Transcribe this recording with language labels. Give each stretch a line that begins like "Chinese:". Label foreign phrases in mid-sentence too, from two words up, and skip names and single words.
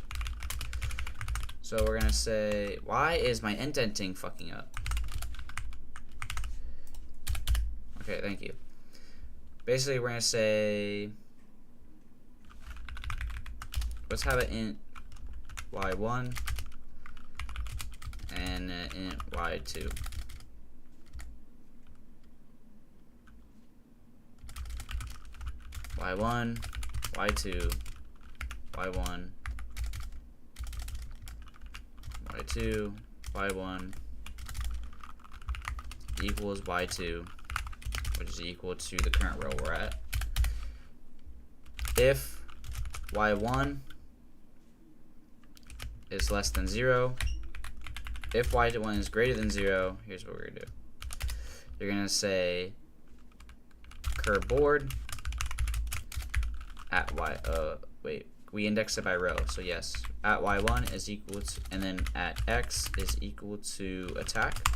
English: So we're gonna say, why is my indenting fucking up? Okay, thank you. Basically, we're gonna say, let's have an int y1 and an int y2. y1 y2, y1, y2, y1 equals y2, which is equal to the current row we're at. If y1 is less than 0, if y1 is greater than 0, here's what we're going to do. You're going to say cur board at we index it by row, so yes, at y1 is equal to, and then at x is equal to attack.